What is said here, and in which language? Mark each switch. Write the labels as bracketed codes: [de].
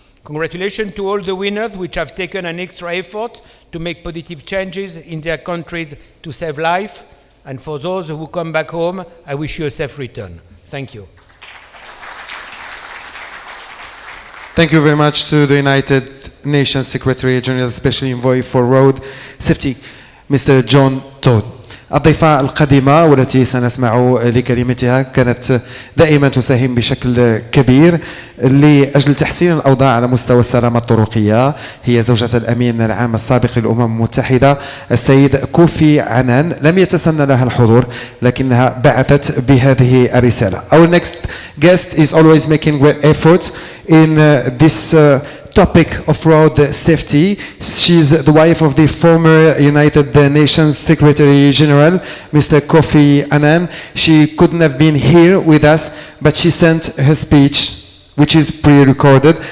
[en] Congratulations to all the winners which have taken an extra effort to make positive changes in their countries to save life. And for those who come back home, I wish you a safe return. Thank you. Thank you very much to the United Nations Secretary General Special Envoy for Road Safety, Mr. John Todd. [ar] الضيفة القادمة والتي سنسمع لكلمتها كانت دائما تساهم بشكل كبير لأجل تحسين الأوضاع على مستوى السلامة الطرقية، هي زوجة الأمين العام السابق للأمم المتحدة السيد كوفي عنان. لم يتسنى لها الحضور لكنها بعثت بهذه الرسالة. [en] Our next guest is always making great effort in this topic of road safety. She's the wife of the former United Nations Secretary General, Mr. Kofi Annan. She couldn't have been here with us, but she sent her speech, which is pre-recorded.